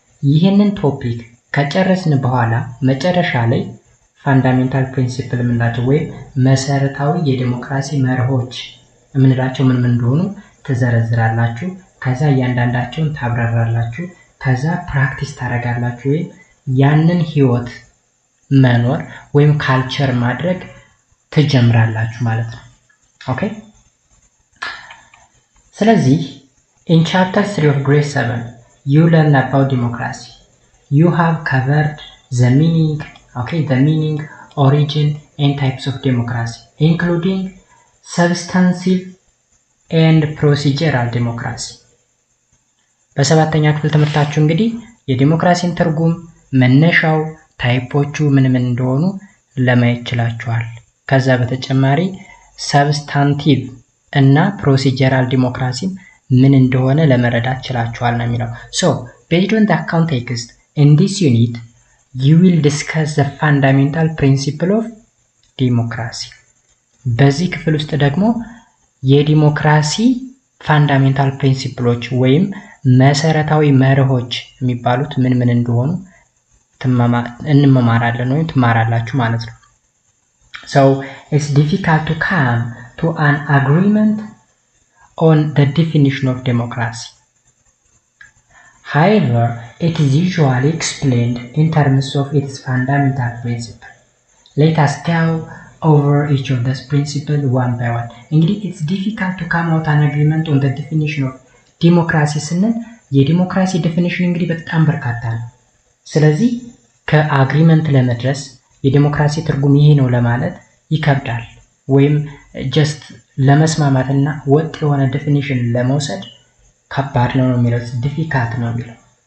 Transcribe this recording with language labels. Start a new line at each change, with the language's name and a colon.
Amharic: ይህንን ቶፒክ ከጨረስን በኋላ መጨረሻ ላይ ፋንዳሜንታል ፕሪንሲፕል የምንላቸው ወይም መሰረታዊ የዲሞክራሲ መርሆች የምንላቸው ምን እንደሆኑ ትዘረዝራላችሁ። ከዛ እያንዳንዳቸውን ታብራራላችሁ። ከዛ ፕራክቲስ ታደርጋላችሁ ወይም ያንን ህይወት መኖር ወይም ካልቸር ማድረግ ትጀምራላችሁ ማለት ነው። ኦኬ። ስለዚህ
English: in chapter 3 of grade 7 you learn about democracy. You have covered the meaning, origin and types of democracy, including substantive and procedural democracy.
Amharic: በሰባተኛ ክፍል ትምህርታችሁ እንግዲህ የዲሞክራሲን ትርጉም፣ መነሻው፣ ታይፖቹ ምን እንደሆኑ ለማየት ይችላችኋል። ከዛ በተጨማሪ ሰብስታንቲቭ እና ፕሮሲጀራል ዲሞክራሲ ምን እንደሆነ ለመረዳት ይችላችኋል ነው የሚለው።
English: So based on the context in this unit you will discuss the fundamental principle of democracy.
Amharic: በዚህ ክፍል ውስጥ ደግሞ የዲሞክራሲ ፋንዳሜንታል ፕሪንሲፕሎች ወይም መሰረታዊ መርሆች የሚባሉት ምን እንደሆኑ እንመማራለን ወይም ትማራላችሁ ማለት ነው።
English: So it's difficult to come to an agreement on the definition of democracy. However, it is usually explained in terms of its fundamental principle. Let us go over each of these principles one by one.
Amharic: እንግዲህ
English: it's difficult to come out an agreement on the definition of democracy
Amharic: ስንል የዲሞክራሲ ዴፊኒሽን እንግዲህ በጣም በርካታ ነው። ስለዚህ ከአግሪመንት ለመድረስ የዲሞክራሲ ትርጉም ይሄ ነው ለማለት ይከብዳል ወይም ጀስት ለመስማማትና ወጥ የሆነ ዴፊኒሽን ለመውሰድ ከባድ ነው የሚለው ዲፊካልት ነው የሚለው።